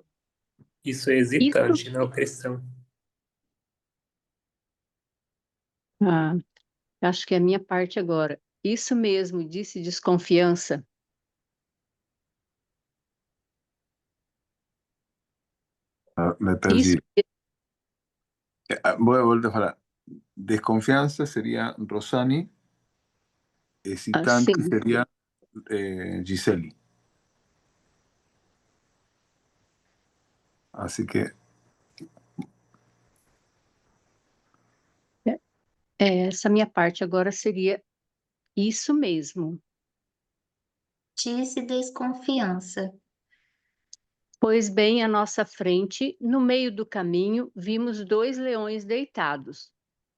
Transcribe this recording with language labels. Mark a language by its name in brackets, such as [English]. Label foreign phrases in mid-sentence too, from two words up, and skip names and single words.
[Portuguese] Isso é hesitante, não cristão. Ah, acho que é a minha parte agora. Isso mesmo, disse desconfiança. [Spanish] Me [Portuguese] Isso, [Spanish] perdí. Voy a volver a falar. Desconfianza sería Rosani, hesitante [Portuguese] assim. [Spanish] sería Giseli. Así que [Portuguese] Essa minha parte agora seria isso mesmo. disse Desconfiança. Pois bem, à nossa frente, no meio do caminho, vimos dois leões deitados.